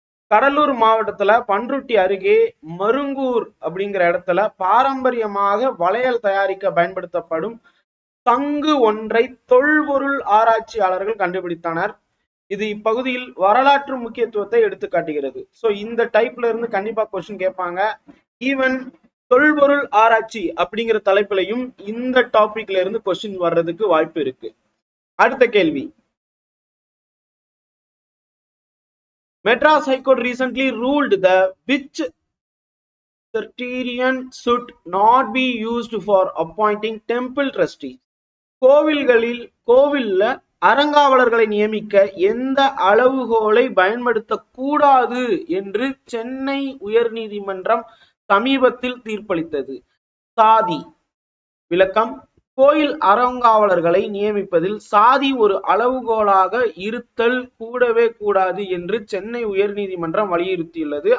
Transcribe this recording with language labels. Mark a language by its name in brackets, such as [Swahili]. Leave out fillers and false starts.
[Tamil] கடலூர் மாவட்டத்துல பன்ருட்டி அருகே மருங்கூர் அப்படிங்கிற இடத்துல பாரம்பரியமாக வளையல் தயாரிக்க பயன்படுத்தப்படும் சங்கு ஒன்றை தொல்பொருள் ஆராய்ச்சியாளர்கள் கண்டுபிடித்தனர். இது இப்பகுதியில் வரலாற்று முக்கியத்துவத்தை எடுத்து காட்டுகிறது. சோ இந்த டைப்ல இருந்து கண்டிப்பா கொஸ்டின் கேட்பாங்க. ஈவன் தொல்பொருள் ஆராய்ச்சி அப்படிங்கிற தலைப்பிலையும் இந்த டாபிக்ல இருந்து கொஸ்டின் வர்றதுக்கு வாய்ப்பு இருக்கு. அடுத்த கேள்வி, [English] Madras High Court recently ruled that which criterion should not be used for appointing temple trustees. [Tamil] கோவில்ல அறங்காவலர்களை நியமிக்க எந்த அளவுகோலை பயன்படுத்த கூடாது என்று சென்னை உயர்நீதிமன்றம் சமீபத்தில் தீர்ப்பளித்தது. சாதி. விளக்கம்: கோயில் அறங்காவலர்களை நியமிப்பதில் சாதி ஒரு அளவுகோலாக இருத்தல் கூடவே கூடாது என்று சென்னை உயர்நீதிமன்றம் வலியுறுத்தியுள்ளது.